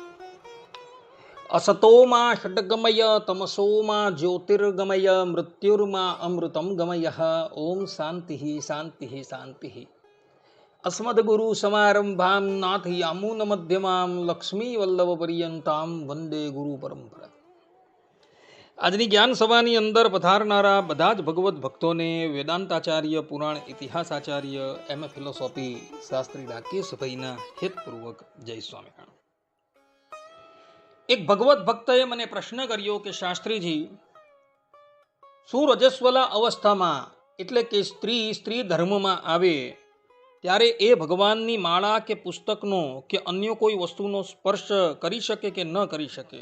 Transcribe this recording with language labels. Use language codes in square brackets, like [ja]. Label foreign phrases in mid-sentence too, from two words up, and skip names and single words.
[sa] असतो मा षड्गमय तमसो मा ज्योतिर्गमय मृत्युर्मा अमृतं गमयः। ओम शान्तिः शान्तिः शान्तिः। अस्मद्गुरुसमारम्भां नाथयामुनमध्यमां लक्ष्मीवल्लभपर्यन्तां वन्दे गुरुपरम्परा। [gu] આજની જ્ઞાન સભાની અંદર પધારનારા બધા જ ભગવત ભક્તોને વેદાંતાચાર્ય, પુરાણ ઇતિહાસાચાર્ય, એમ ફિલોસોફી શાસ્ત્રી રાકેશભાઈના હેતપૂર્વક જય સ્વામિનારાયણ. એક ભગવત ભક્તએ મને પ્રશ્ન કર્યો કે શાસ્ત્રીજી, શું રજસ્વલા અવસ્થામાં એટલે કે સ્ત્રી ધર્મમાં આવે ત્યારે એ ભગવાનની માળા કે પુસ્તકનો કે અન્ય કોઈ વસ્તુનો સ્પર્શ કરી શકે કે ન કરી શકે?